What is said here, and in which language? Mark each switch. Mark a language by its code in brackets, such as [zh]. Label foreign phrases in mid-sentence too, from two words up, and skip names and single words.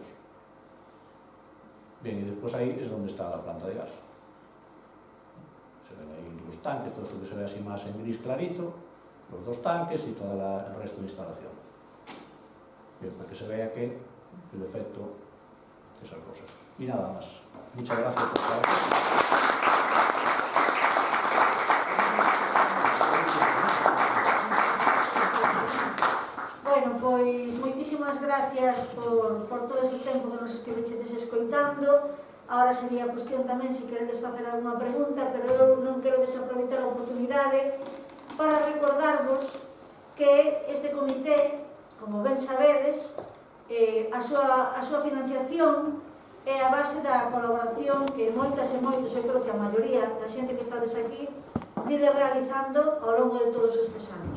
[es] Bien, y después ahí es donde está la planta de gas. Se ven ahí los tanques, todo esto que se ve así más en gris clarito, los dos tanques y todo el resto de instalación. Bien, para que se vea que el efecto de esas cosas. Y nada más. Muchas gracias por estar aquí. [gl] Bueno, pois moitísimas gracias por todo ese tempo que nos estivechedes escoitando. [es] Ahora sería cuestión [gl] tamén se queredes facer alguna pregunta, pero eu non quero desaproveitar a oportunidade para recordarvos que este comité, como ben sabedes, a súa financiación é a base da colaboración que moitas e moitos, eu creo que a maioría da xente que estades aquí, vide realizando ao longo de todos estes anos.